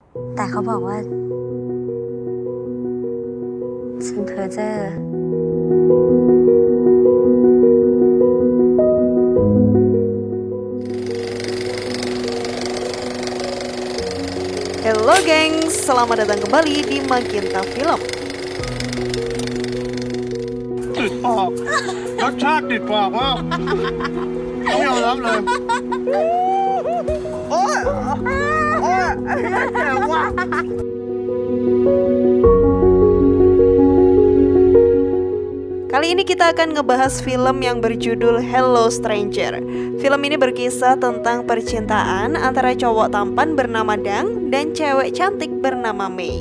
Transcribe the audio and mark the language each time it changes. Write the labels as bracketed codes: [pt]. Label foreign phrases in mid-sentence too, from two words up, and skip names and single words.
[th] แต่เขาบอกว่าฉันเพ้อเจ้อ [id] Halo gengs, selamat datang kembali di Magenta Film. [th] ติดปากรสชาติติดปากมากต้องยอมรับเลยโอ้ยไอ้เหี้ยเจ๋งว่ะ [id] Kali ini kita akan ngebahas film yang berjudul Hello Stranger. Film ini berkisah tentang percintaan antara cowok tampan bernama Dang dan cewek cantik bernama Mei.